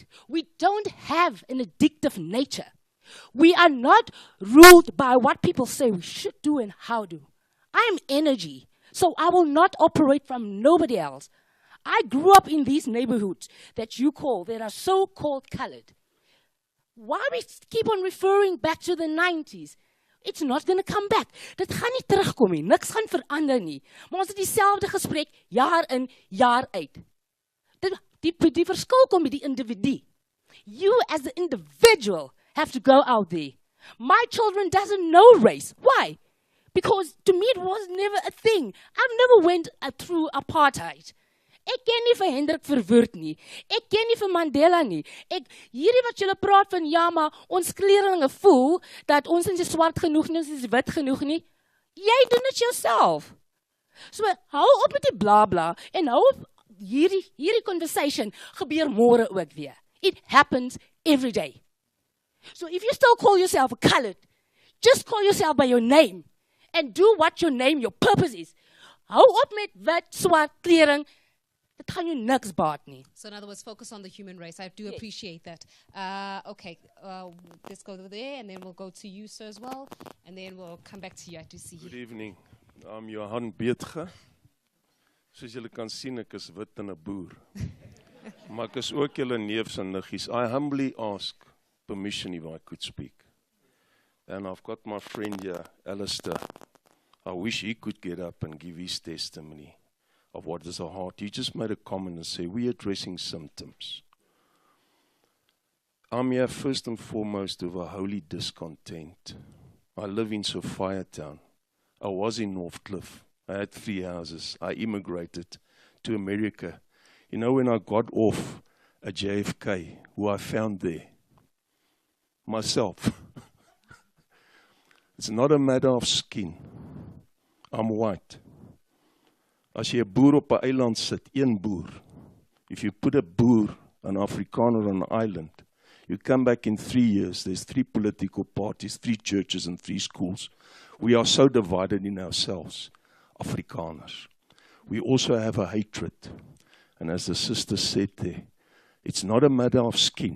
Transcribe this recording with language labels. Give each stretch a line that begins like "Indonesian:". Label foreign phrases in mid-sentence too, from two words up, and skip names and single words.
English: We don't have an addictive nature. We are not ruled by what people say we should do and how do. I'm energy, so I will not operate from nobody else. I grew up in these neighborhoods that are so-called colored. Why we keep on referring back to the 90s? It's not going to come back.
Afrikaans: Dit gaan nie terugkom nie. Niks gaan verander nie. Maar ons het dieselfde gesprek jaar in, jaar uit. Die verskil kom by die individu.
English: You as the individual have to go out there. My children doesn't know race. Why? Because to me it was never a thing. I've never went through apartheid.
Afrikaans: Ek ken nie vir Hendrik Verwoerd nie. Ek ken nie vir Mandela nie. Hierdie wat julle praat van, ja, maar ons kleerlinge voel dat ons is swart genoeg nie, ons is wit genoeg nie. Jy doen dit yourself. So, hou op met die bla bla en hou op hierdie conversation gebeur môre ook weer.
English: It happens every day. So if you still call yourself a colored, just call yourself by your name and do what your name, your purpose is.
Afrikaans: Hou op met wit, swart, klering.
English: So in other words, focus on the human race. I do appreciate that. Okay, let's go over there, and then we'll go to you, sir, as well, and then we'll come back to you. I do see you. Good evening. I'm Johan Beetge.
Afrikaans: Soos julle kan sien, ek is wit en 'n boer. Maar ek is ook julle neefs en niggies.
English: I humbly ask permission if I could speak. And I've got my friend here, Alistair. I wish he could get up and give his testimony. of what is a heart. You just made a comment and said, we're addressing symptoms. I'm here first and foremost with a holy discontent. I live in Sophiatown. I was in Northcliffe. I had 3 houses. I immigrated to America. You know, when I got off at JFK, who I found there? Myself. It's not a matter of skin. I'm white.
Afrikaans: As jy 'n boer op 'n eiland sit, een boer.
English: If you put a boer, an Afrikaner on an island, you come back in 3 years, there's 3 political parties, 3 churches and 3 schools. We are so divided in ourselves, Afrikaners. We also have a hatred. And as the sister said there, it's not a matter of skin.